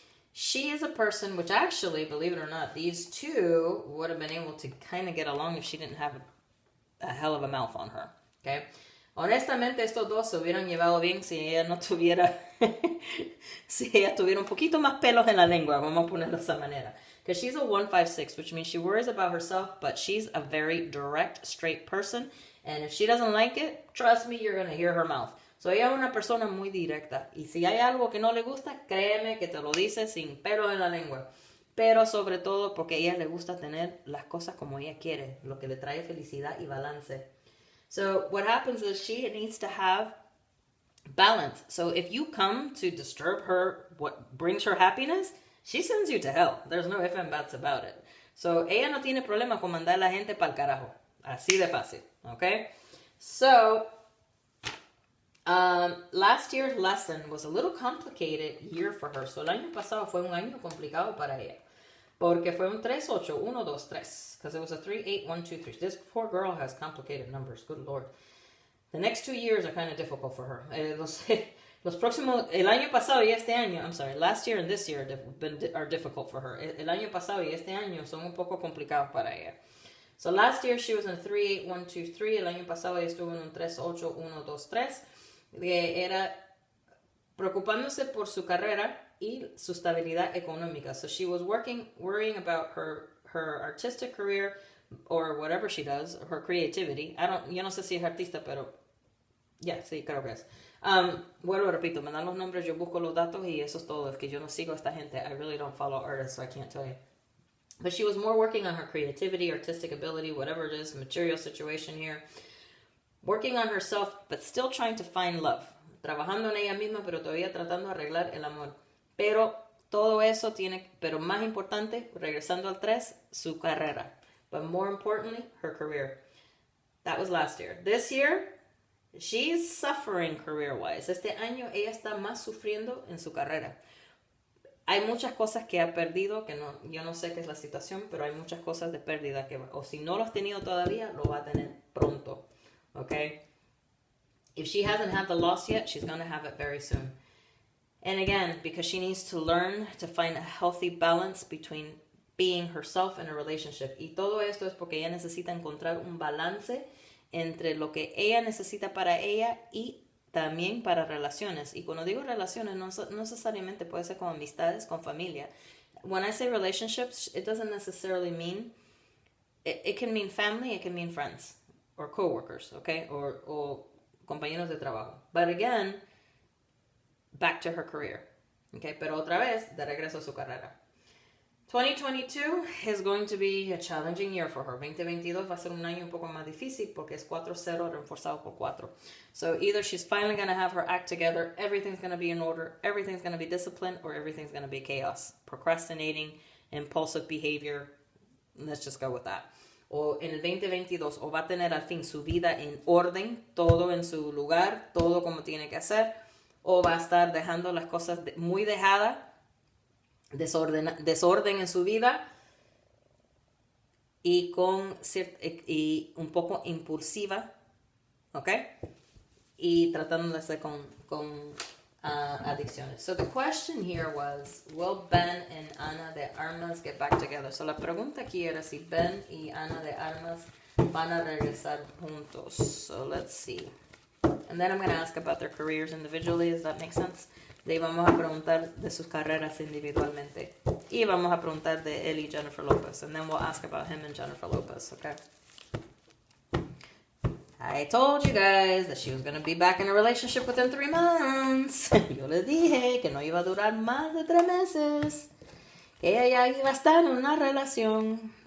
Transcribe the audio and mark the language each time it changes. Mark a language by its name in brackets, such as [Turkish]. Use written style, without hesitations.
[English] She is a person which actually, believe it or not, these two would have been able to kind of get along if she didn't have a hell of a mouth on her. Okay? [Spanish] Honestamente, estos dos se hubieran llevado bien si ella no tuviera, si ella tuviera un poquito más pelos en la lengua, vamos a ponerlo de esa manera. [English] Because she's a 156, which means she worries about herself, but she's a very direct, straight person. And if she doesn't like it, trust me, you're going to hear her mouth. [Spanish] So ella es una persona muy directa. Y si hay algo que no le gusta, créeme que te lo dice sin pelo en la lengua. Pero sobre todo porque a ella le gusta tener las cosas como ella quiere, lo que le trae felicidad y balance. [English] So what happens is she needs to have balance. So if you come to disturb her, what brings her happiness, she sends you to hell. There's no ifs and buts about it. [Spanish] So ella no tiene problema con mandar a la gente pa'l carajo. Así de fácil. Okay? [English] So last year's lesson was a little complicated year for her. [Spanish] So el año pasado fue un año complicado para ella. Porque fue un 3-8, 1-2-3. [English] Because it was a 3-8-1-2-3. This poor girl has complicated numbers. Good Lord. The next 2 years are kind of difficult for her. [Spanish] Los próximos, el año pasado y este año, [English] I'm sorry, last year and this year are difficult for her. [Spanish] El año pasado y este año son un poco complicados para ella. [English] So last year she was in a 3-8-1-2-3. [Spanish] El año pasado ella estuvo en un 3-8-1-2-3. Era preocupándose por su carrera y su estabilidad económica. [English] So she was worrying about her artistic career or whatever she does, her creativity. [Spanish] Yo no sé si es artista, pero sí, creo que es. Vuelvo, repito, me dan los nombres, yo busco los datos y eso es todo. Es que yo no sigo a esta gente. [English] I really don't follow artists, so I can't tell you. But she was more working on her creativity, artistic ability, whatever it is, material situation here. Working on herself, but still trying to find love. [Spanish] Trabajando en ella misma, pero todavía tratando de arreglar el amor. Pero todo eso pero más importante, regresando al 3, su carrera. [English] But more importantly, her career. That was last year. This year, she's suffering career-wise. [Spanish] Este año ella está más sufriendo en su carrera. Hay muchas cosas que ha perdido, yo no sé qué es la situación, pero hay muchas cosas de pérdida o si no lo has tenido todavía, lo va a tener pronto. [English] Okay? If she hasn't had the loss yet, she's going to have it very soon. And again, because she needs to learn to find a healthy balance between being herself and a relationship. [Spanish] Y todo esto es porque ella necesita encontrar un balance entre lo que ella necesita para ella y también para relaciones. Y cuando digo relaciones, no necesariamente puede ser con amistades, con familia. [English] When I say relationships, it doesn't necessarily mean, it can mean family, it can mean friends, or coworkers, okay, or [Spanish] compañeros de trabajo. [English] But again, back to her career, okay, [Spanish] pero otra vez, de regreso a su carrera. [English] 2022 is going to be a challenging year for her. [Spanish] 2022 va a ser un año un poco más difícil porque es 4-0 reforzado por 4. [English] So either she's finally going to have her act together, everything's going to be in order, everything's going to be disciplined, or everything's going to be chaos. Procrastinating, impulsive behavior, let's just go with that. [Spanish] O en el 2022 o va a tener al fin su vida en orden, todo en su lugar, todo como tiene que hacer, o va a estar dejando las cosas muy dejadas, desorden en su vida y y un poco impulsiva, ¿ok? Y tratando de hacer con adicciones. [English] So the question here was, will Ben and Ana de Armas get back together? [Spanish] So la pregunta aquí era si Ben y Ana de Armas van a regresar juntos. [English] So let's see. And then I'm going to ask about their careers individually. Does that make sense? [Spanish] De ahí vamos a preguntar de sus carreras individualmente. Y vamos a preguntar de él y Jennifer Lopez. [English] And then we'll ask about him and Jennifer Lopez, okay? I told you guys that she was going to be back in a relationship within 3 months. [Spanish] Yo les dije que no iba a durar más de 3 meses. Que ella ya iba a estar en una relación.